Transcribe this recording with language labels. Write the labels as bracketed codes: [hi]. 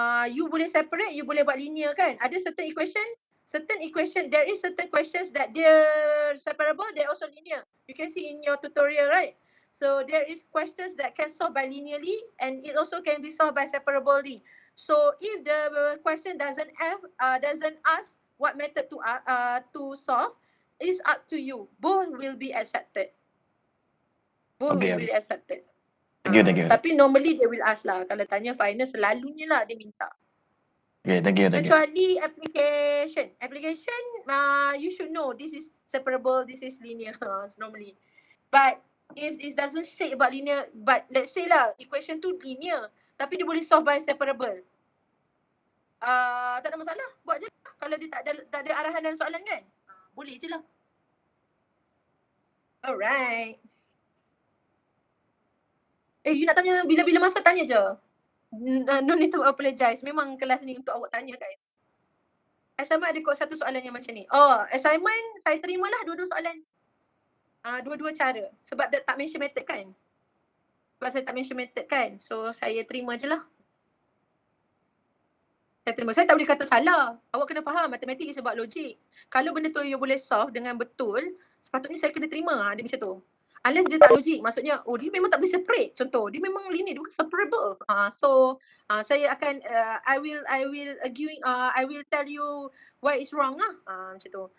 [ms] You boleh separate, you boleh buat linear kan. [en] Ada certain equation, there is certain questions that they're separable, they're also linear. You can see in your tutorial, right? So there is questions that can solve by linearly and it also can be solved by separably. So if the question doesn't ask what method to solve, it's up to you. Both will be accepted. Will be accepted. Thank you. [ms] Tapi [en] normally they will ask [ms] lah. Kalau tanya final selalunya lah dia minta. [en] Okay, thank you. [ms] Kecuali application. [en] Application, you should know this is separable, this is linear normally. But if it doesn't say about linear, but let's say lah equation tu linear, [ms] tapi dia boleh [en] solve by separable. [ms] Tak ada masalah, buat je lah. Kalau dia tak ada arahan dalam soalan kan, boleh je lah. [en] Alright. [ms] You nak tanya bila-bila masa tanya je. [en] No need to apologize. [ms] Memang kelas ni untuk awak tanya kan. Assignment ada kot satu soalan yang macam ni. Assignment saya terimalah dua-dua soalan. Dua-dua cara. Sebab tak mention method kan. Sebab saya tak mention method kan. So saya terima je lah. Saya terima. Saya tak boleh kata salah. Awak kena faham matematik [en] is about logic. [ms] Kalau benda tu you boleh solve dengan betul, sepatutnya saya kena terima. Dia macam tu. Unless dia tak logik, maksudnya dia memang tak boleh separate. Contoh, dia memang linear, dia bukan separable. Saya akan [en] I will tell you why is wrong [ms] lah. Macam tu.